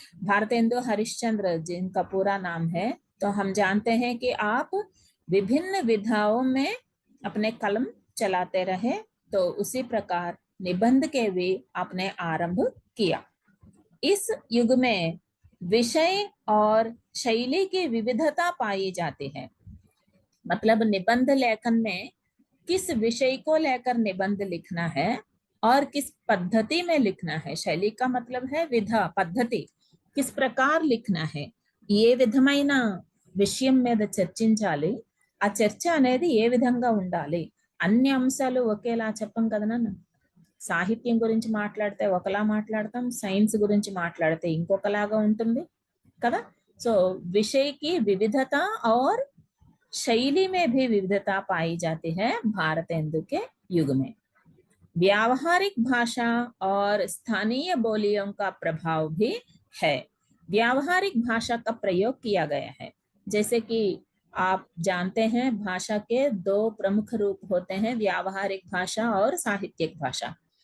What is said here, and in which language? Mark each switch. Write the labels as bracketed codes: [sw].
[hi] भारतेंदु हरिश्चंद्र जिनका पूरा नाम है, तो हम जानते हैं कि आप विभिन्न विधाओं में अपने कलम चलाते रहे, तो उसी प्रकार निबंध के भी आपने आरंभ किया। इस युग में विषय और शैली की विविधता पाई जाती है। मतलब निबंध लेखन में किस विषय को लेकर निबंध लिखना है और किस पद्धति में लिखना है। शैली का मतलब है विधा, पद्धति, किस प्रकार लिखना है, [te] ఏ విధమైన విషయం మీద చర్చించాలి, ఆ చర్చ అనేది ఏ విధంగా ఉండాలి. అన్ని అంశాలు ఒకేలా చెప్పం కదా నాన్న. సాహిత్యం గురించి మాట్లాడితే ఒకలా మాట్లాడతాం, సైన్స్ గురించి మాట్లాడితే ఇంకొకలాగా ఉంటుంది కదా. [hi] సో विषय की विविधता और शैली में भी विविधता पाई जाती है भारतेंदु के युग में। व्यावहारिक भाषा और स्थानीय बोलियों का प्रभाव भी है। व्यावहारिक भाषा का प्रयोग किया गया है। जैसे कि आप जानते हैं भाषा के दो प्रमुख रूप होते हैं, व्यावहारिक भाषा और साहित्यिक भाषा।